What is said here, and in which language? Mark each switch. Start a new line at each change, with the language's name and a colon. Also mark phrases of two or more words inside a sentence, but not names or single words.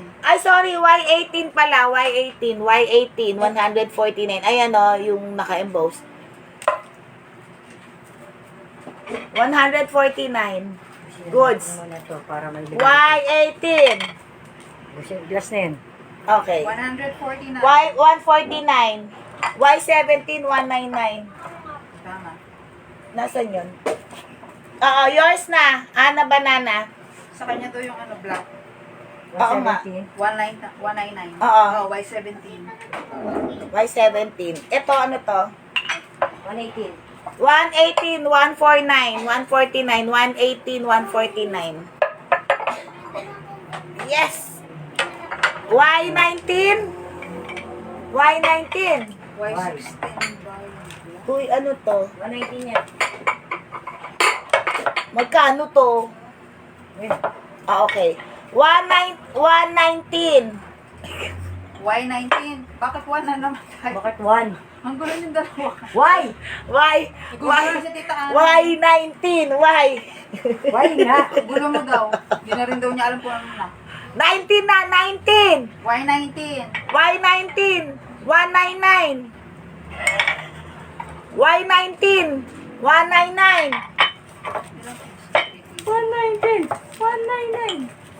Filipino: Ay, sorry, Y18 pala. Y18, Y18, 149. Ayan o, yung naka-embossed. 149. Goods. Busin muna to para may bigay. Y18. Busin, glass na yan. Okay. 149. Y149. Y17, 199. Tama. Nasaan yun? Oo, yours na. Ana Banana. Sa kanya to yung ano, black. Oo nga. 199. Oo. Oh, Y17. Y17. Ito, ano to? 118. 118, 149, 149, 118, 149. Yes! Y19? Y19. Y16. Uy, ano to? 119 yan. Magkano to? Eh, Ah, okay. 119. Y19. Bakit 1 na naman tayo? bakit 1? Ang gulo yung dalawa. Why? Gulo si Tita Ana. Y19. Y. Why nga? Gulo mo daw. Hindi na rin daw niya alam kung ano na. 19 na, 19. Y19. Y19. 199. Y19. 199. 119. 199.